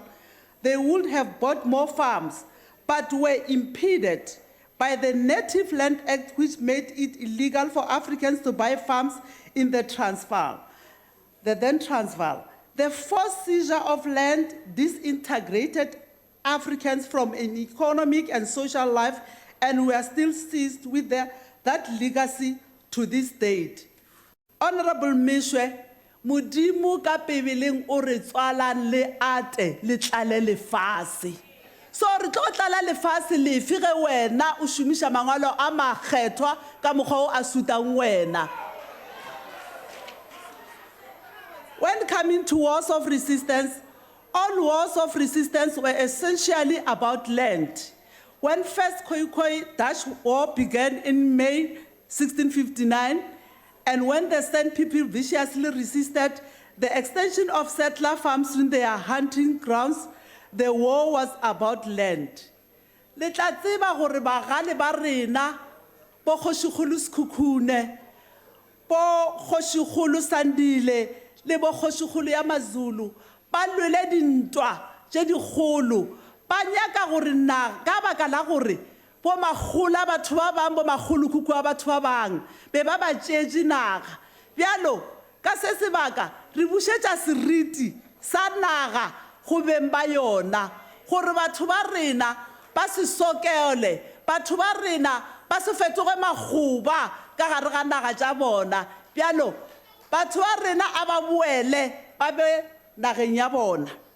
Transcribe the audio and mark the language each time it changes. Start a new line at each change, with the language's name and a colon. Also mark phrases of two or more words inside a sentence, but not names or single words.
English: They would have bought more farms, but were impeded by the Native Land Act, which made it illegal for Africans to buy farms in the Transvaal, the then Transvaal. The forced seizure of land disintegrated Africans from an economic and social life, and we are still seized with that legacy to this date.
Northern Sotho: Honorable Mishwe, Mudimu ka pebeleng o re tswalang le ate le tlale lefase. So re tlo tlala lefase lefe ge wena o shumisha mangwalo a makgethwa ka mokgwa o a sutang wena.
English: When coming to wars of resistance, all wars of resistance were essentially about land. When First Khoikhoi Dutch War began in May 1659, and when the San people viciously resisted the extension of settler farms in their hunting grounds, the war was about land.
Northern Sotho: Le tla tseba gore bagale ba rena bo Kgoshikgolo Sekhukhune, bo Kgoshikgolo Sandile le bo Kgoshikgolo ya Mazulu ba lwele dintwa tše dikgolo ba nyaka gore na ka baka la gore bo magolo a batho ba bang bo magolokhukhu a batho ba bang be ba ba tšetše naga bjalo ka se sebaka re bušetša seriti sa naga go beng ba yona gore batho ba rena ba se sokele batho ba rena ba se fetoge magoba ka gare ga naga tša bona bjalo batho ba rena a ba boele ba be nageng ya bona.